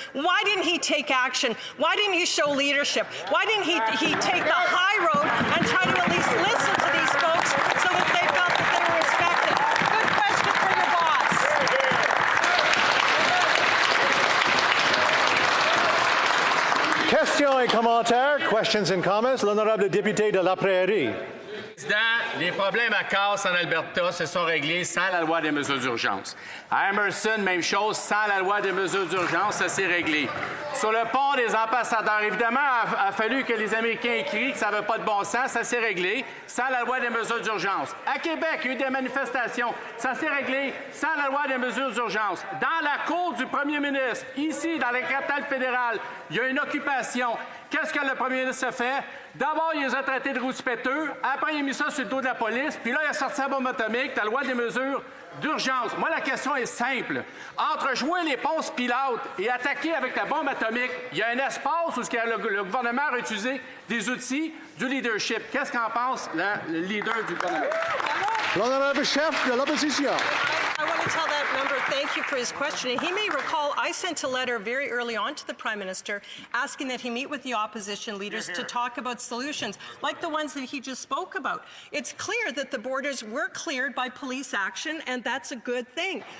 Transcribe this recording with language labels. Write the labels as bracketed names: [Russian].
[English] Why didn't he take action? Why didn't he show leadership? Why didn't he take the high road and try to at least listen to these folks so that they felt that they were respected? Good question for your boss. [French] Questions et commentaires. [English] Questions and comments. [French] L'honorable député de La Prairie. Les problèmes à Cass en Alberta se sont réglés sans la loi des mesures d'urgence. À Emerson, même chose, sans la loi des mesures d'urgence, ça s'est réglé. Sur le pont des ambassadeurs, évidemment, il a fallu que les Américains écrivent que ça n'avait pas de bon sens, ça s'est réglé sans la loi des mesures d'urgence. À Québec, il y a eu des manifestations, ça s'est réglé sans la loi des mesures d'urgence. Dans la cour du premier ministre, ici, dans la capitale fédérale, il y a une occupation. Qu'est-ce que le premier ministre a fait? D'abord, il les a traités de rouspéteux. Après, il a mis ça sur le dos de la police. Puis là, il a sorti la bombe atomique, la loi des mesures d'urgence. Moi, la question est simple. Entre jouer les ponces pilotes et attaquer avec la bombe atomique, il y a un espace où le gouvernement a utilisé des outils du leadership. Qu'est-ce qu'en pense le leader du gouvernement? L'honorable chef de l'opposition. [English] I want to tell that member thank you for his question. And he may recall I sent a letter very early on to the Prime Minister asking that he meet with the opposition leaders to talk about solutions like the ones that he just spoke about. It's clear that the borders were cleared by police action, and that's a good thing.